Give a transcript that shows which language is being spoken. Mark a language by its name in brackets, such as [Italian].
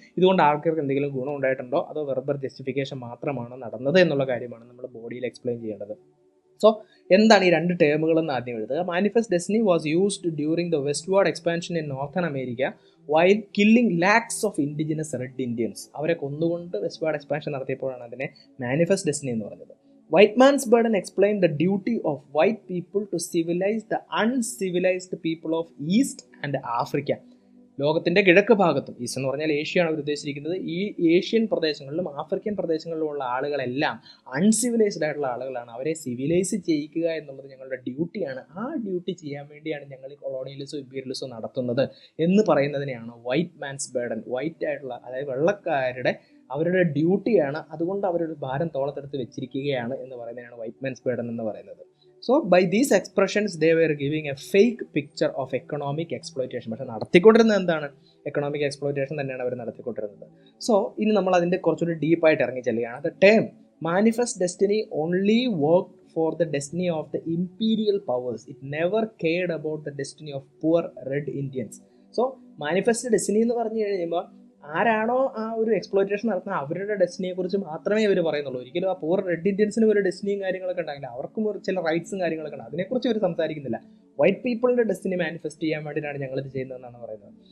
[Malayalam] ഇതുകൊണ്ട് ആൾക്കാർക്ക് എന്തെങ്കിലും ഗുണം ഉണ്ടായിട്ടുണ്ടോ അതോ വെർബൽ ജസ്റ്റിഫിക്കേഷൻ മാത്രമാണോ നടന്നത് എന്നുള്ള കാര്യമാണ് നമ്മൾ ബോഡിയിൽ എക്സ്പ്ലെയിൻ ചെയ്യേണ്ടത്. സോ എന്താണ് ഈ 2 ടേമുകളെന്ന് ആദ്യം എഴുതുക. [English] Manifest destiny was used during the westward expansion in northern America while killing lakhs of indigenous red Indians. [Malayalam] അവരെ കൊന്നുകൊണ്ട് വെസ്റ്റ്വേർഡ് എക്സ്പാൻഷൻ നടത്തിയപ്പോഴാണ് അതിനെ മാനിഫെസ്റ്റ് ഡെസ്റ്റിനി എന്ന് പറഞ്ഞത്. [English] White man's burden explained the duty of white people to civilize the uncivilized people of East and Africa. [Malayalam] ലോകത്തിൻ്റെ കിഴക്ക് ഭാഗത്തും, east എന്ന് പറഞ്ഞാൽ ഏഷ്യയാണ് അവർ ഉദ്ദേശിച്ചിരിക്കുന്നത്, ഈ ഏഷ്യൻ പ്രദേശങ്ങളിലും ആഫ്രിക്കൻ പ്രദേശങ്ങളിലുമുള്ള ആളുകളെല്ലാം അൺസിവിലൈസ്ഡ് ആയിട്ടുള്ള ആളുകളാണ്. അവരെ സിവിലൈസ് ചെയ്യിക്കുക എന്നുള്ളത് ഞങ്ങളുടെ ഡ്യൂട്ടിയാണ്. ആ ഡ്യൂട്ടി ചെയ്യാൻ വേണ്ടിയാണ് ഞങ്ങൾ ഈ കൊളോണിയലിസോ ഇമ്പീരിയലിസോ നടത്തുന്നത് എന്ന് പറയുന്നതിനെയാണ് വൈറ്റ് മാൻസ് ബർഡൻ. വൈറ്റ് ആയിട്ടുള്ള അതായത് വെള്ളക്കാരുടെ അവരുടെ ഡ്യൂട്ടിയാണ്, അതുകൊണ്ട് അവരുടെ ഭാരം തോളത്തെടുത്ത് വെച്ചിരിക്കുകയാണ് എന്ന് പറയുന്നതിനാണ് വൈറ്റ് മാൻസ് ബർഡൻ എന്ന് പറയുന്നത്. [English] So by these expressions they were giving a fake picture of economic exploitation. [Malayalam] പക്ഷേ നടത്തിക്കൊണ്ടിരുന്നത് എന്താണ്? എക്കണോമിക് എക്സ്പ്ലോയിറ്റേഷൻ തന്നെയാണ് അവർ നടത്തിക്കൊണ്ടിരുന്നത്. സോ ഇനി നമ്മൾ അതിൻ്റെ കുറച്ചുകൂടി ഡീപ്പായിട്ട് ഇറങ്ങി ചെല്ലുകയാണ്. [English] The term manifest destiny only work for the destiny of the imperial powers. It never cared about the destiny of poor red Indians. [Malayalam] So manifest destiny എന്ന് പറഞ്ഞു കഴിയുമ്പോൾ ആരാണോ ആ ഒരു എക്സ്പ്ലോയിറ്റേഷൻ നടത്തുന്ന അവരുടെ ഡെസ്റ്റിനിയെ കുറിച്ച് മാത്രമേ ഇവർ പറയുന്നുള്ളൂ. ഒരിക്കലും ആ പൂർ റെഡ് ഇന്ത്യൻസിനും ഒരു ഡെസ്റ്റിനിയും കാര്യങ്ങളൊക്കെ ഉണ്ടാകില്ല, അവർക്കും ഒരു ചില റൈറ്റ്സും കാര്യങ്ങളൊക്കെ ഉണ്ട്, അതിനെക്കുറിച്ച് ഇവർ സംസാരിക്കുന്നില്ല. വൈറ്റ് പീപ്പിളിൻ്റെ ഡെസ്റ്റിനി മാനിഫെസ്റ്റ് ചെയ്യാൻ വേണ്ടിയിട്ടാണ് ഞങ്ങളിത് ചെയ്യുന്നതെന്നാണ് പറയുന്നത്.